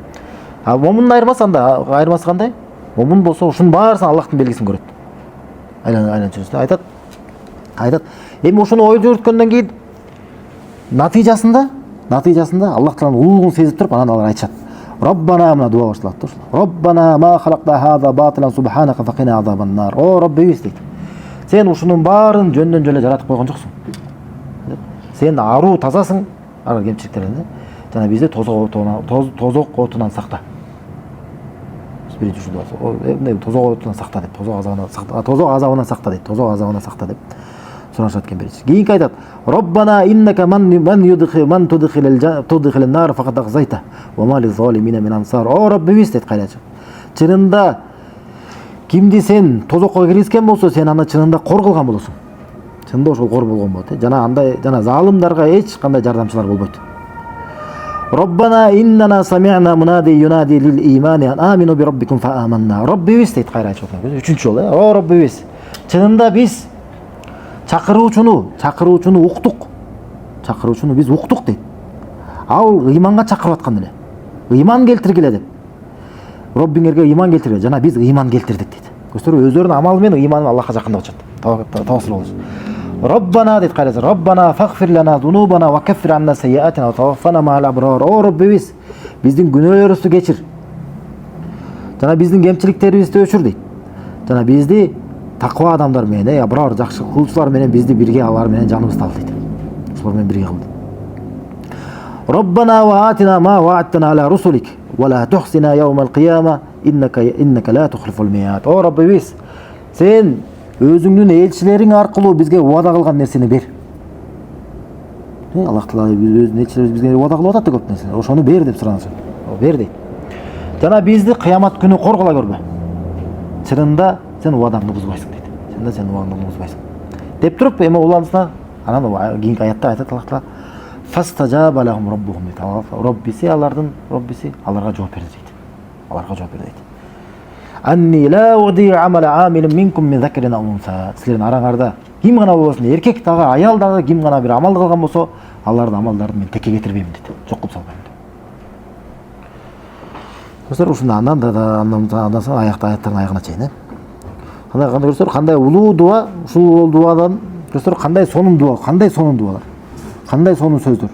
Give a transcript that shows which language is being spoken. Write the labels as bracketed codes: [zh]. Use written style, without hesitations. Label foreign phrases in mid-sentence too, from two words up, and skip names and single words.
[ky] А момундун айырмасы кандай? Момун болсо ушунун баарысын Аллахтын белгисин көрөт. Айланчыбызда айтат. Эми ошону ой жүрүткөндөн кийин натыйжасында Аллах тааланын улуулугун сезип туруп, анан алар айтышат. Роббана, мына дуа башталат да ушул. [ar] ربنا ما خلقت هذا باطلا سبحانك فقنا عذاب النار. [ky] О Роббибиз дейт. Сен ушунун баарын жөндөн жөлө жаратып койгон жоксуң. Сен аруу тазасың, ар кемчиликтерден. Жана бизди тозок отунан сакта. Биринчи ушул дуа. Тозок отунан сакта деп, тозок азабынан сакта деп суранышат экен биринчи. Кийинки айтат: [ar] ربنا إنك من تدخل النار فقد أخزيته وما للظالمين من أنصار. [ky] О Роббибиз дейт кайрачы. Чынында кимди сен тозокко киргизген болсо сен аны чынында кор кылган болосуң. Чынында ошол кор болгон болот. Жана андай жана залымдарга эч кандай жардамчылар болбойт. [ar] ربنا إننا سمعنا مناديا ينادي للإيمان أن آمنوا بربكم فآمنا. [ky] Роббибиз дейт кайра айтып атат. Үчүнчү жолу, о Роббибиз. Чынында биз чакыруучуну уктук. Чакыруучуну биз уктук дейт. Ал ыйманга чакырып аткан эле. Ыйман келтиргиле деп. Роббиңерге ыйман келтиргиле. Жана биз ыйман келтирдик дейт. Көстөрүп өздөрүнүн амалы менен ыйманы Аллахка жакындап атышат. Тавассул болуш. Роббана дейт кайрасы. [ar] ربنا فاغفر لنا ذنوبنا وكفر عنا سيئاتنا وتوفنا مع الأبرار. [ky] О Роббибиз, биздин күнөөлөрүбүздү кечир. Жана биздин кемчиликтерибизди өчүр дейт. Жана бизди таква адамдар менен, абрар жакшы кылуучулар менен бизди бирге алар менен жаныбызды ал дейт. Ошолор менен бирге кыл. [ar] ربنا وآتنا ما وعدتنا على رسلك ولا تخزنا يوم القيامة إنك لا تخلف الميعاد. [ky] О Роббибиз, сен өзүңдүн элчилериң аркылуу бизге убада кылган нерсени бер. Аллах Таала өзүнүн элчилери бизге убада кылып атат да көп нерсе. Ошону бер деп суранышат. Бер дейт. Жана бизди кыямат күнү кор кыла көрбө. Чынында сен убадаңды бузбайсың дейт. Чынында сен убадаңды бузбайсың. Деп туруп эми улансына анан кийинки аятта айтат Аллах Таала [ar] فاستجاب لهم ربهم [ky] дейт. Роббиси аларга жооп берди дейт. Аларга жооп берди дейт. [ar] أني لا أضيع عمل عامل منكم من ذكر أو أنثى. [ky] Силердин араңарда ким гана болбосун, эркек дагы, аял дагы ким гана бир амал кылган болсо, алардын амалдарын мен текке кетирбейм дейт. Жок кылып салбайм дейт. Көздөр ушунда андан соң аяттардын аягына чейин. Кандай көрсөтөр, кандай улуу дуа, ушул дуадан көрсөтөр кандай сонун дуалар, кандай сонун сөздөр.